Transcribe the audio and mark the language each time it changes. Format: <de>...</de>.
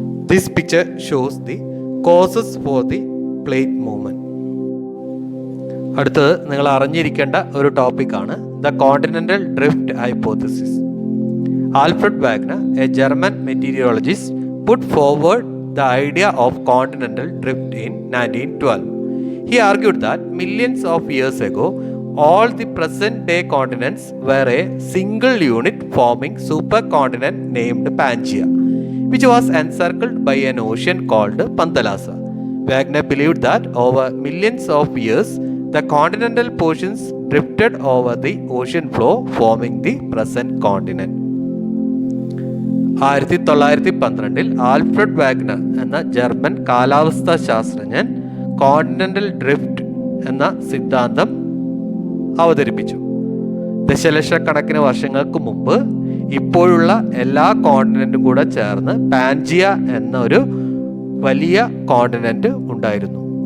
<en>This picture shows the causes for the plate movement.</en> <ml>അടുത്തത് നിങ്ങൾ അറിഞ്ഞിരിക്കേണ്ട ഒരു ടോപ്പിക്കാണ് the continental drift hypothesis.</ml> <en>Alfred Wagner, a German meteorologist, put forward the idea of continental drift in 1912. He argued that millions of years ago, all the present-day continents were a single unit forming supercontinent named Pangaea, which was encircled by an ocean called Panthalassa. Wagner believed that over millions of years, the continental portions drifted over the ocean floor, forming the present continent.</en> <ml>1912 Alfred Wagner എന്ന German കാലാവസ്ഥാ ശാസ്ത്രജ്ഞൻ continental drift എന്ന സിദ്ധാന്തം അവതരിപ്പിച്ചു. ദശലക്ഷക്കണക്കിന് വർഷങ്ങൾക്ക് മുമ്പ് ഇപ്പോഴുള്ള എല്ലാ കോണ്ടിനെന്റും കൂടെ ചേർന്ന് പാൻജിയ എന്ന ഒരു വലിയ കോണ്ടിനെന്റ് ഉണ്ടായിരുന്നു.</ml>